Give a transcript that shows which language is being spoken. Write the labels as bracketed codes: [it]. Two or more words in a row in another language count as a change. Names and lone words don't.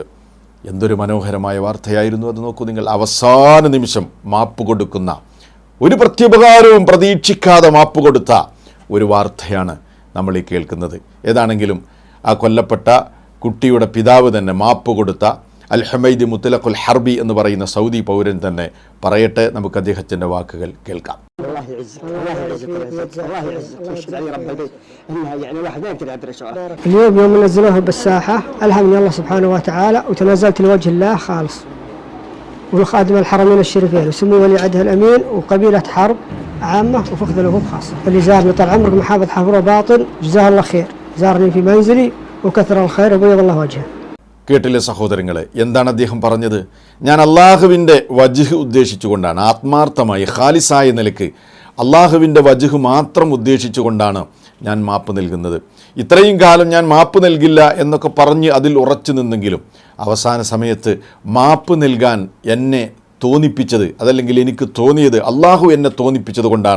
[ml] എന്തൊരു മനോഹരമായ വാർത്തയായിരുന്നു അത്. നോക്കൂ നിങ്ങൾ, അവസാന നിമിഷം മാപ്പ് കൊടുക്കുന്ന, ഒരു പ്രത്യുപകാരവും പ്രതീക്ഷിക്കാതെ മാപ്പ് കൊടുത്ത ഒരു വാർത്തയാണ് നമ്മൾ ഈ കേൾക്കുന്നത്. ഏതാണെങ്കിലും ആ കൊല്ലപ്പെട്ട കുട്ടിയുടെ പിതാവ് തന്നെ മാപ്പ് കൊടുത്ത അൽ ഹുമൈദി മുത്തലഖുൽ ഹർബി എന്ന് പറയുന്ന സൗദി പൗരൻ തന്നെ പറയട്ടെ. നമുക്ക് അദ്ദേഹത്തിൻ്റെ വാക്കുകൾ കേൾക്കാം. [ar] اليوم يوم نزلوه بالساحة ألهمني الله سبحانه وتعالى وتنازلت لوجه الله خالص وخادم الحرمين الشريفين وسمو ولي عهده الأمين وقبيلة حرب عامة وفخذ له خاصة. اللي زارني طال عمرك محافظ حفر باطن جزاه الله خير، زارني في منزلي وكثر الخير وبيض الله وجهه. [ml] കേട്ടില്ലേ സഹോദരങ്ങളെ, എന്താണ് അദ്ദേഹം പറഞ്ഞത്? ഞാൻ അള്ളാഹുവിൻ്റെ വജ്ഹ് ഉദ്ദേശിച്ചുകൊണ്ടാണ്, ആത്മാർത്ഥമായി ഖാലിസായ നിലയ്ക്ക് അള്ളാഹുവിൻ്റെ വജ്ഹ് മാത്രം ഉദ്ദേശിച്ചുകൊണ്ടാണ് ഞാൻ മാപ്പ് നൽകുന്നത്. ഇത്രയും കാലം ഞാൻ മാപ്പ് നൽകില്ല എന്നൊക്കെ പറഞ്ഞ് അതിൽ ഉറച്ചു നിന്നെങ്കിലും അവസാന സമയത്ത് മാപ്പ് നൽകാൻ എന്നെ തോന്നിപ്പിച്ചത്, അതല്ലെങ്കിൽ എനിക്ക് തോന്നിയത് അള്ളാഹു എന്നെ തോന്നിപ്പിച്ചത് കൊണ്ടാണ്.